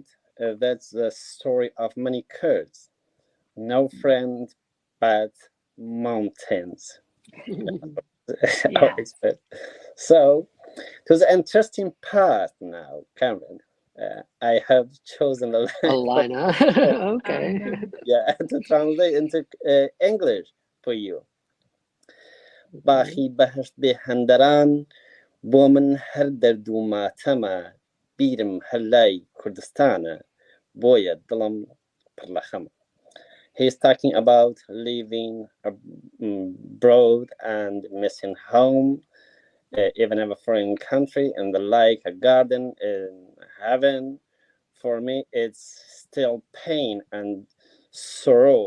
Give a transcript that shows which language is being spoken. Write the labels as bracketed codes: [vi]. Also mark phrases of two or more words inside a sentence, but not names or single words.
[en] That's the story of many Kurds. No friend but mountains. Yeah. So To the interesting part now, Cameron. I have chosen a A line line, huh? Okay. yeah, to translate into English for you. [ckb] باخی بەهشت بێ هەندەران بۆ من هەر دەرد و ماتەمە بیرم هەر لای کوردستانە بۆیە دڵم پڕ لە خەمە. [en] He's talking about living abroad and missing home, even in a foreign country, and like a garden in heaven. For me, it's still pain and sorrow.